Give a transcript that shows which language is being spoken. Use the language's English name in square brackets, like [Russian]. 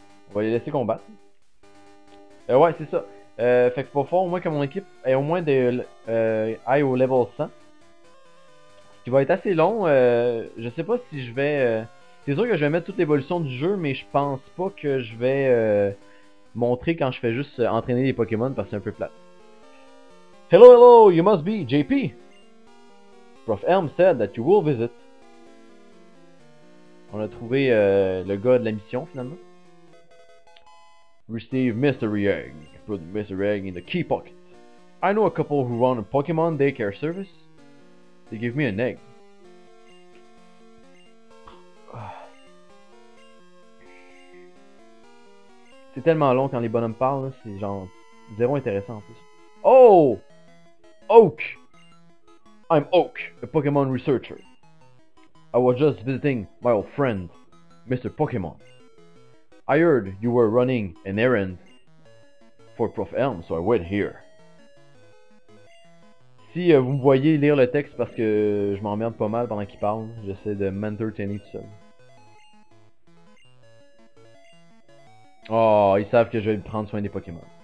[French] On va les laisser combattre. Ouais, c'est ça. Fait que pour faire au moins que mon équipe ait au moins aille au level 100. Ce qui va être assez long. Je sais pas si je vais... C'est sûr que je vais mettre toute l'évolution du jeu, mais je pense pas que je vais montrer quand je fais juste entraîner les Pokémon parce que c'est un peu plate. [English] Hello, hello, you must be JP. Prof Elm said that you will visit. [French] On a trouvé le gars de la mission finalement. [English] Receive Mystery Egg. Put Mystery Egg in the key pocket. I know a couple who run a Pokemon daycare service. They give me an egg. [French] C'est tellement long quand les bonhommes parlent, c'est genre zéro intéressant en plus. [English] Oh! Oak! I'm Oak, a Pokemon researcher. I was just visiting my old friend, Mr. Pokemon. I heard you were running an errand for Prof Elm, so I wait here. [French] Si vous me voyez lire le texte parce que je m'emmerde pas mal pendant qu'il parle, j'essaie de m'entertainer tout seul. Oh, ils savent que je vais prendre soin des Pokémon.